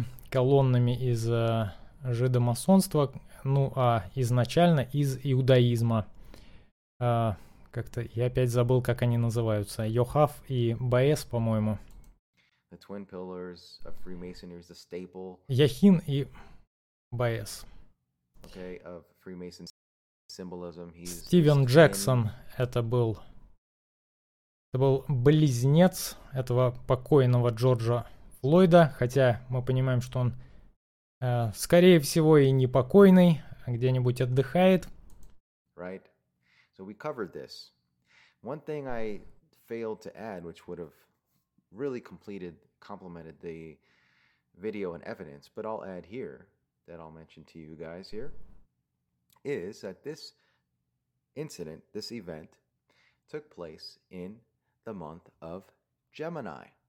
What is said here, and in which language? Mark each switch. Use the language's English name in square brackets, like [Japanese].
[Russian] Колоннами из жидомасонства. Ну, а изначально из иудаизма. Как-то я опять забыл, как они называются. Йохав и Боэз, по-моему. [English] The twin pillars of Freemasonry is the staple. [Russian] Яхин и Боэз. [English] Okay, of Freemason symbolism. [Russian] Стивен Джексон это был близнец этого покойного Джорджа Флойда, хотя мы понимаем, что он скорее всего и не покойный, а где-нибудь отдыхает. [English] Right. So we covered this. One thing I failed to add, which would have really complemented the video and evidence, but I'll add here, that I'll mention to you guys here, is that this incident, this event, took place in the month of Gemini.